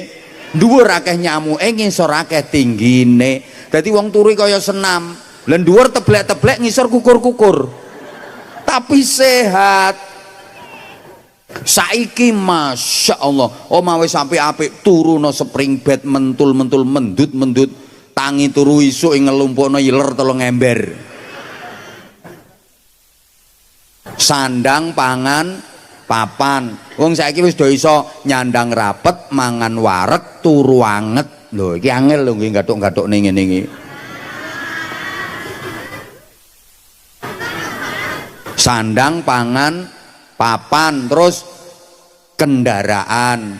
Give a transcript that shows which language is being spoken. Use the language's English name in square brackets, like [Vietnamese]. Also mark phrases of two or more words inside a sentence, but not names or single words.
[Javanese] Dhuwur akeh nyamuke, ngisor akeh tinggine. Dadi wong turu kaya senam. Lah dhuwur teblek-teblek ngisor kukur-kukur. Tapi sehat. Saiki [Arabic] Masya Allah [Javanese] omah wis sampai apik turu no [English] spring bed [Javanese] mentul mendut tangi turu isuk ngelumpukno iler telung ember sandang pangan papan wong saiki wis do iso nyandang rapet mangan wareg turu anget lho iki angel lho nggih gathuk-gathuk ning ngene iki sandang pangan papan terus kendaraan.